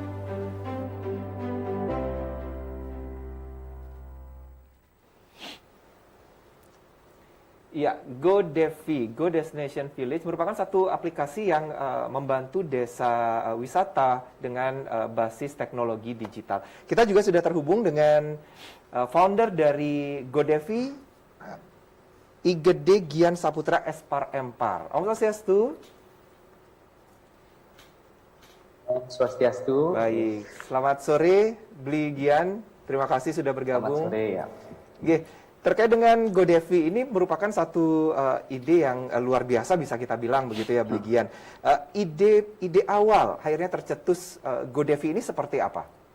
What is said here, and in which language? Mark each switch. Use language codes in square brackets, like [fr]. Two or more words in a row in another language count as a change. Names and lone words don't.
[id] Ya, GoDevi, Go Destination Village merupakan satu aplikasi yang membantu desa wisata dengan basis teknologi digital. Kita juga sudah terhubung dengan founder dari GoDevi, IGD Gian Saputra Espar Empar. Om Swastiastu. Swastiastu. Baik, selamat sore Bli Gian. Terima kasih sudah bergabung. Selamat sore ya. Oke. Terkait dengan GoDevi ini merupakan satu ide yang luar biasa bisa kita bilang begitu ya, Bligian. Ide awal akhirnya tercetus GoDevi ini seperti apa?